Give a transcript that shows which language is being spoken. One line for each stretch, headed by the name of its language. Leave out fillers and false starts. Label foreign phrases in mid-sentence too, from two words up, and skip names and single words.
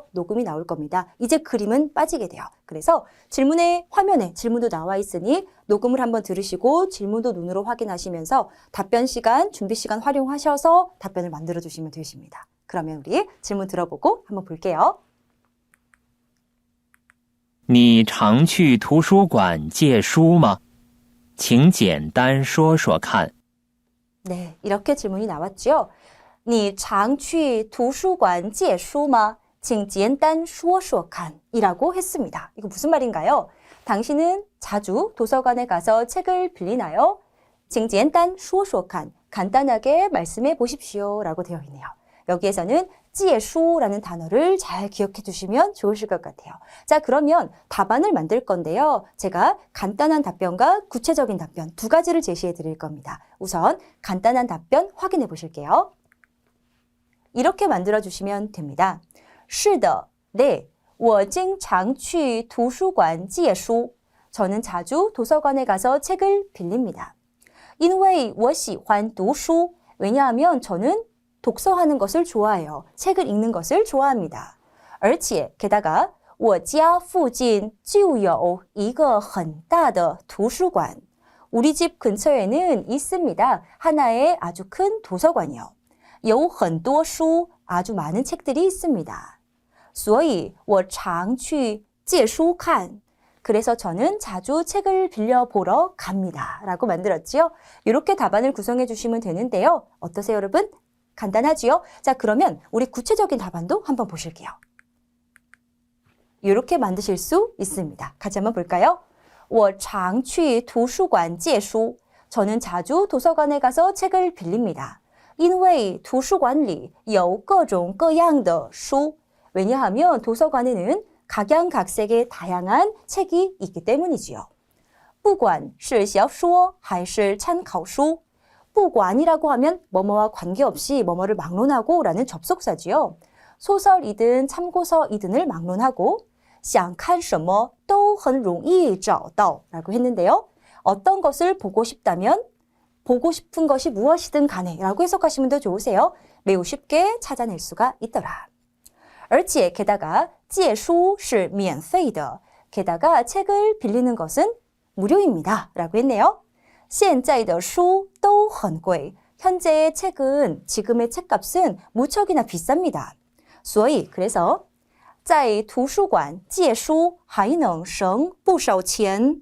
Korean: 녹음이 나올 겁니다. 이제 그림은 빠지게 돼요. 그래서 화면에 질문도 나와 있으니 녹음을 한번 들으시고 질문도 눈으로 확인하시면서 답변 시간, 준비 시간 활용하셔서 답변을 만들어 주시면 되십니다. 그러면 우리 질문 들어보고 한번 볼게요.
Chinese: 你常去图书馆借书吗? 请简单说说看.
Korean: 네, 이렇게 질문이 나왔죠.
Chinese: 你常去图书馆借书吗? 请简单说说看
Korean: 이라고 했습니다. 이거 무슨 말인가요? 당신은 자주 도서관에 가서 책을 빌리나요?
Chinese: 请简单说说看
Korean: 간단하게 말씀해 보십시오 라고 되어 있네요. 여기에서는 借书 라는 단어를 잘 기억해 두시면 좋으실 것 같아요. 자, 그러면 답안을 만들 건데요. 제가 간단한 답변과 구체적인 답변 두 가지를 제시해 드릴 겁니다. 우선 간단한 답변 확인해 보실게요. 이렇게 만들어 주시면 됩니다.
Chinese: 是的, 네, 我经常去图书馆借书.
Korean: 저는 자주 도서관에 가서 책을 빌립니다.
Chinese: 因为我喜欢读书.
Korean: 왜냐하면 저는 독서하는 것을 좋아해요. 책을 읽는 것을 좋아합니다.
Chinese: 而且, 게다가 我家附近就有一个很大的图书馆.
Korean: 우리 집 근처에는 있습니다. 하나의 아주 큰 도서관이요.
Chinese: 有很多书,
Korean: 아주 많은 책들이 있습니다.
Chinese: 所以我常去借书看.
Korean: 그래서 저는 자주 책을 빌려보러 갑니다. 라고 만들었지요. 이렇게 답안을 구성해 주시면 되는데요. 어떠세요, 여러분? 간단하지요? 자, 그러면 우리 구체적인 답안도 한번 보실게요. 이렇게 만드실 수 있습니다. 같이 한번 볼까요?
Chinese: 我常去图书馆借书.
Korean: 저는 자주 도서관에 가서 책을 빌립니다.
Chinese: 因为图书馆里有各种各样的书.
Korean: 왜냐하면 도서관에는 각양각색의 다양한 책이 있기 때문이지요.
Chinese: 不管是小说还是参考书.
Korean: 不管 이라고 하면 뭐뭐와 관계없이 뭐뭐를 막론하고 라는 접속사지요. 소설이든 참고서이든을 막론하고
Chinese: 想看什么都很容易找到
Korean: 라고 했는데요. 어떤 것을 보고 싶다면 보고 싶은 것이 무엇이든 간에 라고 해석하시면 더 좋으세요. 매우 쉽게 찾아낼 수가 있더라.
Chinese: 而且 게다가 借书是免费的.
Korean: 게다가 책을 빌리는 것은 무료입니다. 라고 했네요.
Chinese: 现在的书都很贵.
Korean: 현재의 책은 지금의 책값은 무척이나 비쌉니다.
Chinese: 所以 그래서 在图书馆借书还能省不少钱.